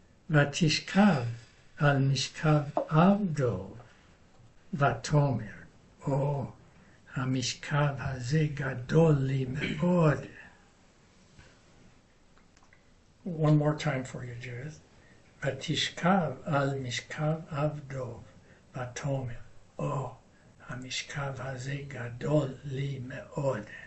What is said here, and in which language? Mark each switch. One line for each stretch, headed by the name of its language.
Hebrew: ותשכב על משכב עבדו ותאמר, או, המשכב הזה גדול לי מאוד.
English: One more time for you, Judith.
Hebrew: ותשכב על משכב עבדו ותאמר, או, המשכב הזה גדול לי מאוד.